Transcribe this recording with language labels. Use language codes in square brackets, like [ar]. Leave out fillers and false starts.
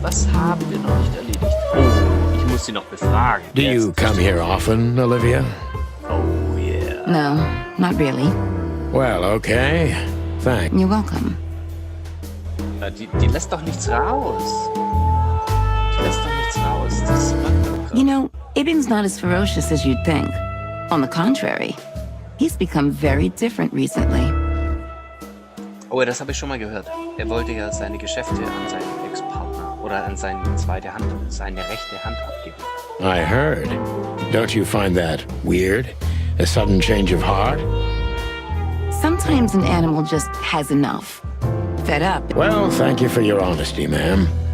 [de] Was haben wir noch nicht erledigt? Oh, ich muss sie noch befragen. [en] Do you come here often, Olivia? Oh, yeah. No, not really. Well, okay. Thanks. You're welcome. [de] Die lässt doch nichts raus. Die lässt doch nichts raus. Das macht doch [en] You know, Ibn's not as ferocious as you'd think. On the contrary, he's become very different recently. [de] Oh, das habe ich schon mal gehört. Er wollte ja seine Geschäfte an seinen Ex-Partner oder an seine zweite Hand, seine rechte Hand abgeben. [en] I heard. Don't you find that weird? A sudden change of heart? Sometimes an animal just has enough. Fed up. Well, thank you for your honesty, ma'am.